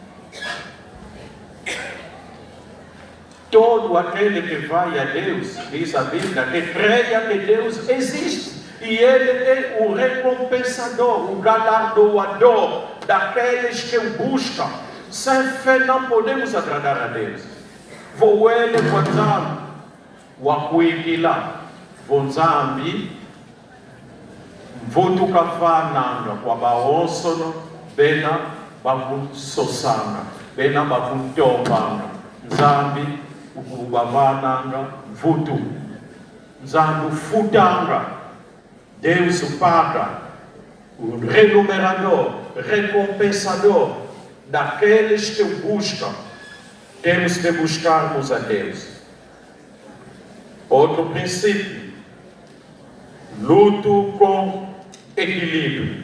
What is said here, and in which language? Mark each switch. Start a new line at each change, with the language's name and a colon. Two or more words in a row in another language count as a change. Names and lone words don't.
Portuguese: Todo aquele que vai a Deus, diz a Bíblia, que creia que Deus existe. E Ele é o recompensador, o galardoador daqueles que o buscam. Sem fé não podemos agradar a Deus.
Kongo: Vou ele quando o acuigila, vonzambi, votukafana kwa baonsono, bena bakunsosanga, bena bakuntobanga, nzambi ukubavananga vutu, nzambi futanga,
Portuguese: Deus o paga, o renumerador, recompensador daqueles que o buscam. Temos que buscarmos a Deus. Outro princípio, luto com equilíbrio.